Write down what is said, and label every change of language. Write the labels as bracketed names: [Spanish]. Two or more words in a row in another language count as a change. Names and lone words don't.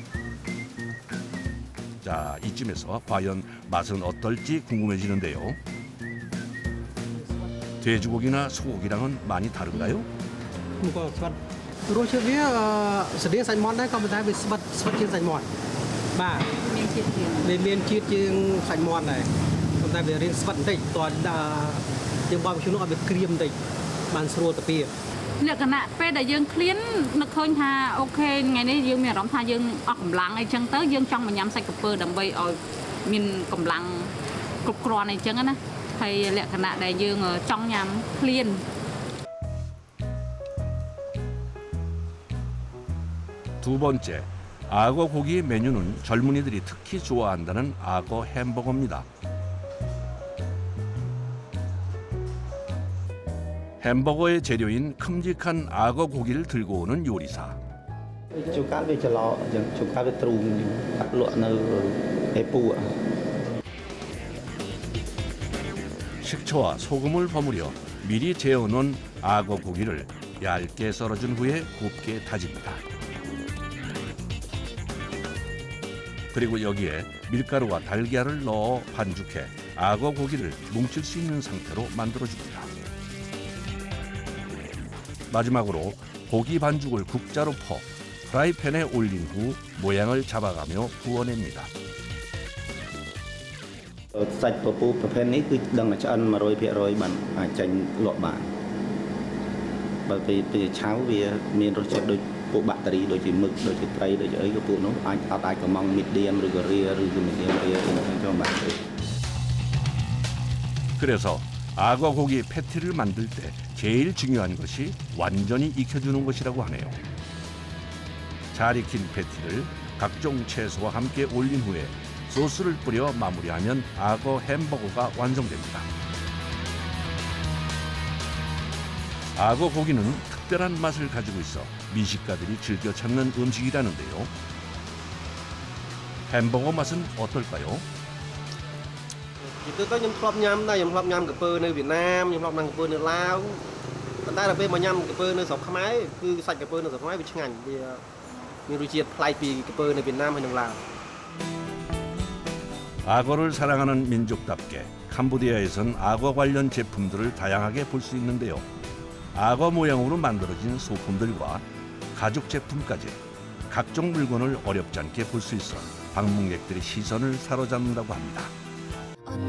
[Korean] 자, 이쯤에서 과연 맛은 어떨지 궁금해지는데요. 돼지고기나 소고기랑은 많이 다른가요? [Khmer] រសជាតិវាស្តៀងសាច់មាន់ដែរក៏ប៉ុន្តែវាស្វិតជាងសាច់មាន់បាទមានជាតិជាងសាច់មាន់ដែរប៉ុន្តែវារៀងស្វិតបន្តិចតើយើងបបជួននោះឲ្យវាក្រៀមបន្តិចបានស្រួលទៅពី លក្ខណៈពេលដែលយើងឃ្លាននឹកឃើញថាអូខេថ្ងៃនេះយើងមានអារម្មណ៍ថាយើងអស់កម្លាំងអីចឹងទៅយើងចង់មកញ៉ាំសាច់ក្រពើដើម្បីឲ្យមានកម្លាំងគ្រប់គ្រាន់អីចឹងណាហើយលក្ខណៈដែលយើងចង់ញ៉ាំឃ្លាន [Korean] 두 번째, 악어 고기 메뉴는 젊은이들이 특히 좋아한다는 악어 햄버거입니다. 햄버거의 재료인 큼직한 악어 고기를 들고 오는 요리사. [Khmer] ជួនកាលវាច្រឡអញ្ចឹងជួនកាលវាទ្រូងដាក់លក់នៅឯពូ [Korean] 식초와 소금을 버무려 미리 재어놓은 악어 고기를 얇게 썰어준 후에 곱게 다집니다. 그리고 여기에 밀가루와 달걀을 넣어 반죽해 악어 고기를 뭉칠 수 있는 상태로 만들어줍니다. 마지막으로 고기 반죽을 국자로 퍼 프라이팬에 올린 후 모양을 잡아가며 구워냅니다. [Khmer] សាច់ពពុះប្រភេទនេះគឺដឹងតែឆ្អិន 100% បានអាចចាញ់លក់បានបើពេលឆៅវាមានរសជាតិដូចពួកបាក់តេរីដូចជាមឹកដូចជាត្រីដូចជាអីក៏ពួកនោះអាចកំង medium ឬក៏ rare ឬក៏ [English] medium rare [Khmer] ខ្ញុំបានទេ [Korean] 그래서 악어 고기 패티를 만들 때 제일 중요한 것이 완전히 익혀주는 것이라고 하네요. 잘 익힌 패티를 각종 채소와 함께 올린 후에 소스를 뿌려 마무리하면 악어 햄버거가 완성됩니다. 악어 고기는 특별한 맛을 가지고 있어 미식가들이 즐겨 찾는 음식이라는데요. 햄버거 맛은 어떨까요? [Khmer] ពីទៅខ្ញុំធ្លាប់ញ៉ាំដែរខ្ញុំធ្លាប់ញ៉ាំកាពើនៅវៀតណាមខ្ញុំធ្លាប់ញ៉ាំកាពើនៅឡាវប៉ុន្តែដល់ពេលមកញ៉ាំកាពើនៅស្រុកខ្មែរគឺសាច់កាពើនៅស្រុកខ្មែរវាឆ្ងាញ់វាមានរសជាតិប្លែកពីកាពើនៅវៀតណាមហើយនិងឡាវ [Korean] 악어를 사랑하는 민족답게 캄보디아에선 악어 관련 제품들을 다양하게 볼 수 있는데요. 악어 모양으로 만들어진 소품들과 가죽 제품까지 각종 물건을 어렵지 않게 볼 수 있어 방문객들의 시선을 사로잡는다고 합니다.